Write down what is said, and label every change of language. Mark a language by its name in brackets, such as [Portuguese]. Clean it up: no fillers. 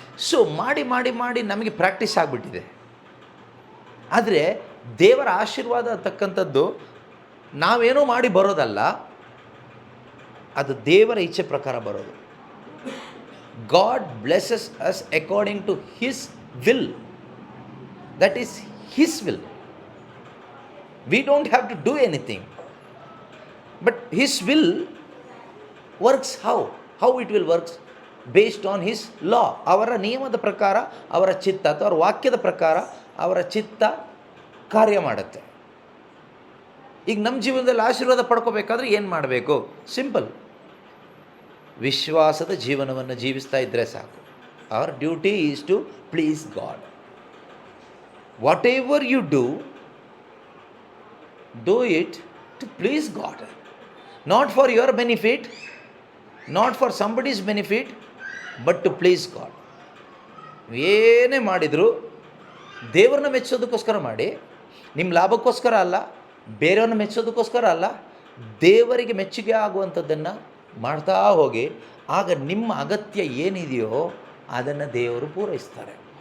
[Kannada] So ಮಾಡಿ ಮಾಡಿ ಮಾಡಿ ನಮಗೆ ಪ್ರಾಕ್ಟೀಸ್ ಆಗಿಬಿಟ್ಟಿದೆ. ಆದರೆ ದೇವರ ಆಶೀರ್ವಾದ ಅಂತಕ್ಕಂಥದ್ದು ನಾವೇನೋ ಮಾಡಿ ಬರೋದಲ್ಲ, ಅದು ದೇವರ ಇಚ್ಛೆ ಪ್ರಕಾರ ಬರೋದು. [English] God blesses us according to his will. That is his will. We don't have to do anything, but his will works. How it will works? Based on his law. [Kannada] ಅವರ ನಿಯಮದ ಪ್ರಕಾರ, ಅವರ ಚಿತ್ತ ಅಥವಾ ಅವರ ವಾಕ್ಯದ ಪ್ರಕಾರ ಅವರ ಚಿತ್ತ ಕಾರ್ಯ ಮಾಡುತ್ತೆ. ಈಗ ನಮ್ಮ ಜೀವನದಲ್ಲಿ ಆಶೀರ್ವಾದ ಪಡ್ಕೋಬೇಕಾದ್ರೆ ಏನು ಮಾಡಬೇಕು? ಸಿಂಪಲ್, ವಿಶ್ವಾಸದ ಜೀವನವನ್ನು ಜೀವಿಸ್ತಾ ಇದ್ದರೆ ಸಾಕು. [English] Our duty is to please God. Whatever you do it to please God. Not for your benefit, not for somebody's benefit, but to please God. [Kannada] ಏನೇ ಮಾಡಿದರೂ ದೇವರನ್ನ ಮೆಚ್ಚೋದಕ್ಕೋಸ್ಕರ ಮಾಡಿ, ನಿಮ್ಮ ಲಾಭಕ್ಕೋಸ್ಕರ ಅಲ್ಲ, ಬೇರೆಯವ್ರನ್ನ ಮೆಚ್ಚೋದಕ್ಕೋಸ್ಕರ ಅಲ್ಲ, ದೇವರಿಗೆ ಮೆಚ್ಚುಗೆ ಆಗುವಂಥದ್ದನ್ನು ಮಾಡ್ತಾ ಹೋಗಿ. ಆಗ ನಿಮ್ಮ ಅಗತ್ಯ ಏನಿದೆಯೋ ಅದನ್ನು ದೇವರು ಪೂರೈಸ್ತಾರೆ.